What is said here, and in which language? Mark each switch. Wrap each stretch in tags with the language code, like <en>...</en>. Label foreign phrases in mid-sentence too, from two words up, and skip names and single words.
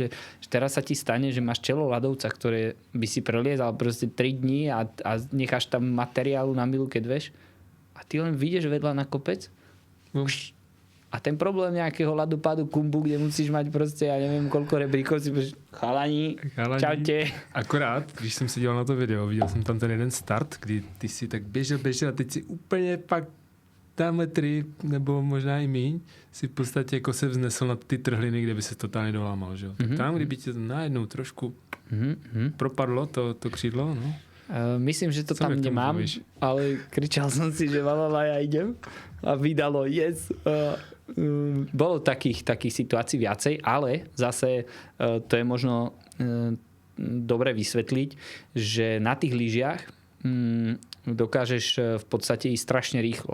<sk>Že teraz sa ti stane, že máš čelo ľadovca, ktoré by si preliezal proste 3 dní a necháš tam materiálu na milu, keď veš a ty len vyjdeš vedľa na kopec a ten problém nejakého ľadopádu kumbu, kde musíš mať proste, ja neviem, koľko rebríkov, si povieš, chalani, čaute.</sk> <cs>Akorát, když jsem se díval na to video, viděl jsem tam ten jeden start, kdy ty si tak běžel a teď si úplně pak tamhle 3, nebo možná i míň, si v podstatě jako se vznesl na ty trhliny, kde by se totálně dolámal, že jo. Tak tam, kdyby ti to najednou trošku propadlo, to křídlo, no.</cs> <sk>Myslím, že to tam nemám, ale kričal som si, že ja idem a vydalo yes. Bolo takých situácií viacej, ale zase to je možno dobre vysvetliť, že na tých lyžiach dokážeš v podstate ísť strašne rýchlo.</sk>